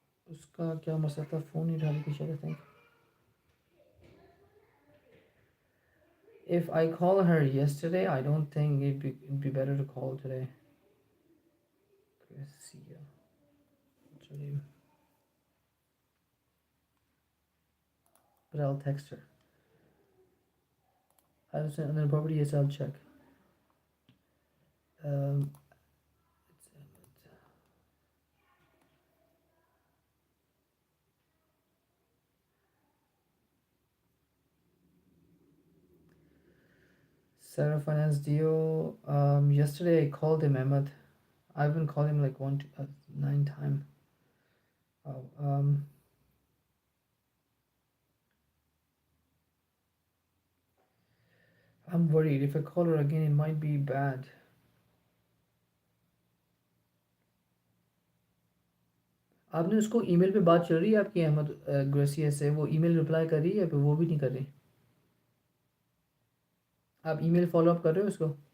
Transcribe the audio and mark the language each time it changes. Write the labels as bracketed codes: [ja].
[hi] उसका क्या मसला था, फ़ोन नहीं उठा रही थी शायद, [en] I think. If I call her yesterday, I don't think it'd be better to call today. Gracia. What's her name? But I'll text her. I'll send another property. Yes, I'll check. Um, Sarah Finance deal. Yesterday I called him, Ahmed. I've been calling him like 9 times. Oh, I'm worried if I call her again, it might be bad. [hi] आपने उसको email पे बात चल रही है आपकी Ahmad gratia से, वो ईमेल रिप्लाई कर रही है या फिर वो भी नहीं कर रही? आप ईमेल फॉलो अप कर रहे हो उसको?